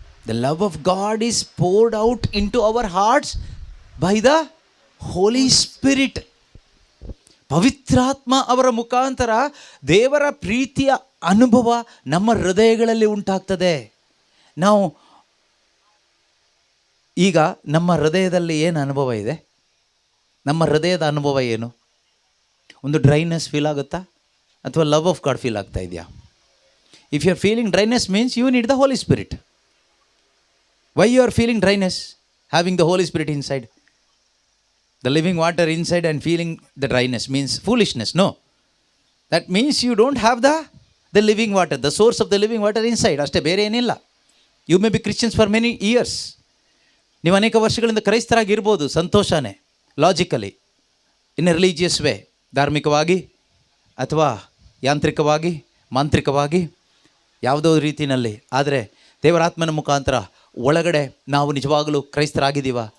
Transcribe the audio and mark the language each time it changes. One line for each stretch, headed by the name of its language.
English: The love of God is poured out into our hearts by the Holy Spirit.
Kannada: ಪವಿತ್ರಾತ್ಮ ಅವರ ಮುಖಾಂತರ ದೇವರ ಪ್ರೀತಿಯ ಅನುಭವ ನಮ್ಮ ಹೃದಯಗಳಲ್ಲಿ ಉಂಟಾಗ್ತದೆ. ನಾವು ಈಗ ನಮ್ಮ ಹೃದಯದಲ್ಲಿ ಏನು ಅನುಭವ ಇದೆ? ನಮ್ಮ ಹೃದಯದ ಅನುಭವ ಏನು? ಒಂದು ಡ್ರೈನೆಸ್ ಫೀಲ್ ಆಗುತ್ತಾ, ಅಥವಾ ಲವ್ ಆಫ್ ಗಾಡ್ ಫೀಲ್ ಆಗ್ತಾ ಇದೆಯಾ?
English: If you are feeling dryness means you need the Holy Spirit. Why you are feeling dryness? Having the Holy Spirit inside. The living water inside and feeling the dryness means foolishness. No. That means you don't have the living water, the source of the living water inside.
Kannada: ಅಷ್ಟೇ, ಬೇರೆ ಏನಿಲ್ಲ.
English: You may be Christians for many years.
Kannada: ನೀವು ಅನೇಕ ವರ್ಷಗಳಿಂದ ಕ್ರೈಸ್ತರಾಗಿರ್ಬೋದು, ಸಂತೋಷನೇ,
English: logically, in a religious way,
Kannada: ಧಾರ್ಮಿಕವಾಗಿ ಅಥವಾ ಯಾಂತ್ರಿಕವಾಗಿ, ಮಾಂತ್ರಿಕವಾಗಿ, ಯಾವುದೋ ರೀತಿಯಲ್ಲಿ. ಆದರೆ ದೇವರಾತ್ಮನ ಮುಖಾಂತರ ಒಳಗಡೆ ನಾವು ನಿಜವಾಗಲೂ ಕ್ರೈಸ್ತರಾಗಿದ್ದೀವ?